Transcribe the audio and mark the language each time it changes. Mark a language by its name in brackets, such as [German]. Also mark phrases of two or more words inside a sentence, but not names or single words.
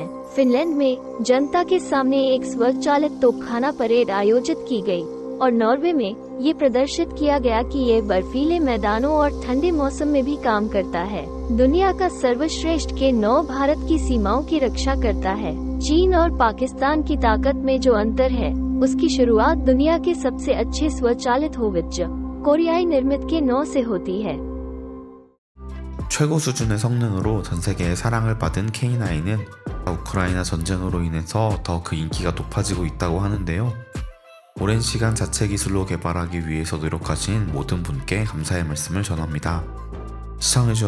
[Hindi] फिनलैंड में जनता के सामने एक स्वचालित तोपखाना परेड आयोजित की गई और नॉर्वे में ये प्रदर्शित किया गया कि ये बर्फीले मैदानों और ठंडे मौसम में भी काम करता है। दुनिया का सर्वश्रेष्ठ के 9 भारत की सीमाओं की रक्षा करता है। चीन और पाकिस्तान की ताकत में जो अंतर है, उसकी शुरुआत दुनिया के सबसे अच्छे स्वचालित हॉवित्जर कोरियाई निर्मित के 9 से होती है। [Korean] 최고 수준의 성능으로 전 세계의 사랑을 받은 K9은 우크라이나 전쟁으로 인해서 더 그 인기가 높아지고 있다고 하는데요. 오랜 시간 자체 기술로 개발하기 위해서 노력하신 모든 분께 감사의 말씀을 전합니다.